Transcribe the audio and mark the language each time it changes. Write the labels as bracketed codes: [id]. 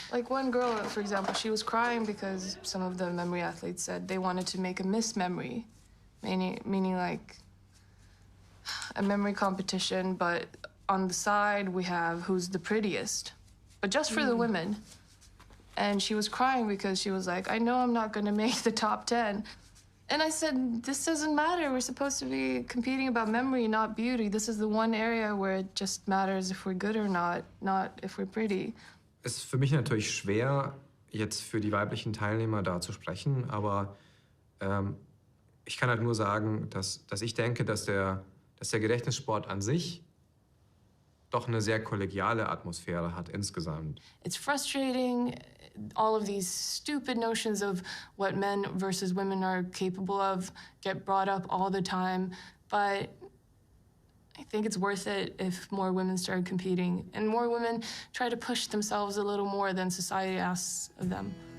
[en] Like one girl, for example, she was crying because some of the memory athletes said they wanted to make a Miss Memory, meaning like a memory competition, but on the side we have who's the prettiest, but just for the women. And she was crying because she was like, I know I'm not gonna make the top 10. And I said, this doesn't matter. We're supposed to be competing about memory, not beauty. This is the one area where it just matters if we're good or not if we're pretty. [de] Es ist für mich natürlich schwer, jetzt für die weiblichen Teilnehmer da zu sprechen, aber ich kann halt nur sagen, dass ich denke, dass der Gedächtnissport an sich doch eine sehr kollegiale Atmosphäre hat insgesamt. [en] It's frustrating, all of these stupid notions of what men versus women are capable of get brought up all the time, but I think it's worth it if more women start competing and more women try to push themselves a little more than society asks of them.